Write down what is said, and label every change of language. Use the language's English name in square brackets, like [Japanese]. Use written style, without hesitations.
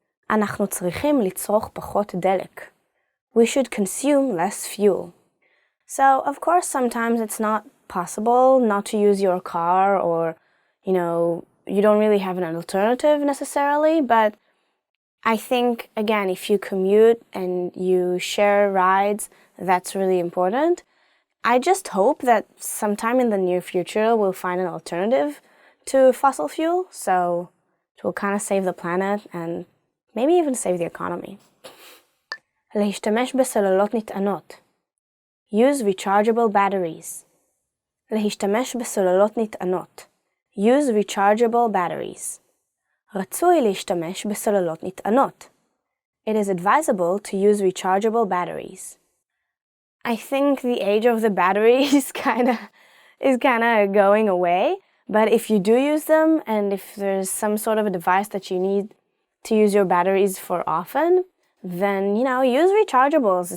[Hebrew] אנחנו צריכים לצרוך פחות דלק. [English] We should consume less fuel. So, of course, sometimes it's not possible not to use your car, or, you don't really have an alternative necessarily, but I think, again, if you commute and you share rides, that's really important. I just hope that sometime in the near future we'll find an alternative to fossil fuel, so it will kind of save the planet and maybe even save the economy. [Hebrew] להשתמש בסוללות נטענות. [English] Use rechargeable batteries. [Hebrew] להשתמש בסוללות נטענות. [English] Use rechargeable batteries. [Hebrew] רצוי להשתמש בסוללות נטענות. [English] It is advisable to use rechargeable batteries. I think the age of the battery is kind of going away, but if you do use them, and if there's some sort of a device that you need to use your batteries for often, then, use rechargeables.